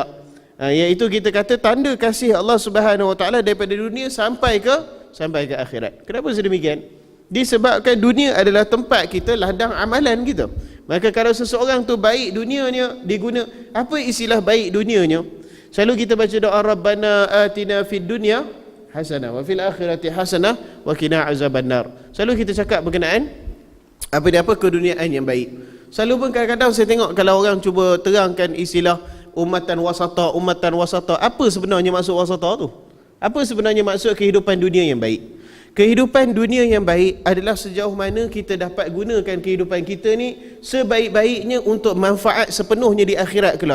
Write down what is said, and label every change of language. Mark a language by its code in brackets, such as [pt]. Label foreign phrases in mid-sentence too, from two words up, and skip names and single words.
[ms] Iaitu kita kata tanda kasih Allah Subhanahu Wa Taala daripada dunia sampai ke akhirat. Kenapa sedemikian? Disebabkan dunia adalah tempat kita ladang amalan kita. Maka kalau seseorang tu baik dunianya diguna, apa istilah baik dunianya? Selalu kita baca doa [ar] ربنا آتنا في الدنيا حسنة وفي الآخرة حسنة وقنا عذاب النار. [ms] Selalu kita cakap berkenaan apa keduniaan yang baik. Selalu pun kadang-kadang saya tengok kalau orang cuba terangkan istilah [ar] أمة وسطا, [ms] apa sebenarnya maksud wasata tu? Apa sebenarnya maksud kehidupan dunia yang baik? Kehidupan dunia yang baik adalah sejauh mana kita dapat gunakan kehidupan kita ni sebaik-baiknya untuk manfaat sepenuhnya di akhirat kelak.